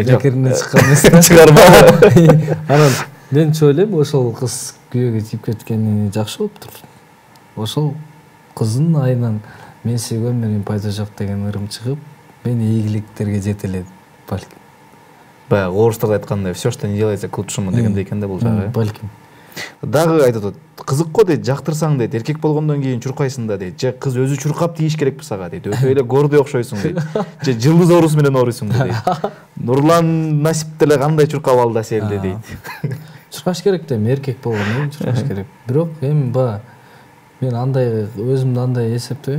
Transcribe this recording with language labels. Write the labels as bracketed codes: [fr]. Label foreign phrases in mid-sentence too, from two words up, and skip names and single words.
[ky] жакиринен чыккан эмес чыгарма. Анан менче ойлойм, ошол кыз күйөөгө тийип кеткени жакшы болуптур. Ошол кыздын айынан мен сүйгөн менен пайда жок деген ырым чыгып, мен ийгиликтерге жете элем балким. Баягы орустарда айткандай, [ru] все, что не делается к лучшему [ky] дегендей экен да бул жагы. Балким. Дагы айтып атат, кызык го дейт, жактырсаң дейт, эркек болгондон кийин чуркайсың да дейт. Же кыз өзү чуркап тийиш керекпи сага дейт. Өтө эле гордой окшойсуң дейт. Же жылдыз орус менен оруйсуң дейт. Нурлан Насип деле кандай чуркап алды Аселди дейт. Чуркаш керек да, эркек болгондон кийин чуркаш керек. Бирок эми баягы мен андай өзүмдү андай эсептейм.